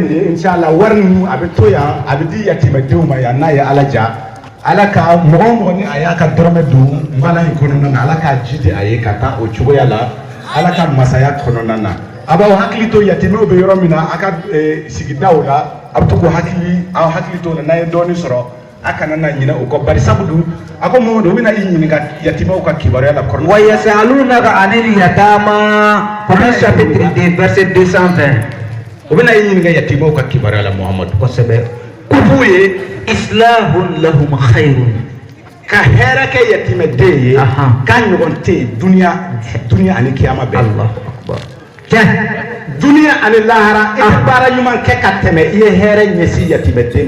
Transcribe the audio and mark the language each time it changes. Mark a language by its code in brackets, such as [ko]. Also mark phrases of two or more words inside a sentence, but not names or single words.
[bm] nin ye inshallah wari ninnu a bɛ to yan a bɛ di yatimɛdenw ma yan n'a ye ala ja ala ka mɔgɔ ni a y'a ka dɔrɔmɛ don nbala in kɔnɔna na ala k'a jidi a ye ka taa o cogoya la ala ka masaya kɔnɔna na a b'aw hakili to yatimɛw bɛ yɔrɔ min na a ka sigidaw la a bɛ to k'o aw hakili to o la n'a ye dɔɔnin sɔrɔ a kana na ɲinɛ o kɔ bari sabu dun a ko Mamadu o bɛna i ɲininka yatimɛw ka kibaruya la kɔrɔ. [ar] ويسألونك عن اليتامى [fr] Coran chapitre 2 verset 220 [bm] o bɛna i ɲininka yatimɛw ka kibaruya la Muhamadu kosɛbɛ ko f'u ye [ar] إصلاح لهم خير [bm] ka hɛrɛ kɛ yatimɛden ye k'a ɲɔgɔn tɛ yen duniya ani kiyama bɛɛ. [ar] الله أكبر tiɲɛ [bm] duniya ani lahara i bɛ baara ɲuman kɛ ka tɛmɛ i ye hɛrɛ ɲɛsin yatimɛden ma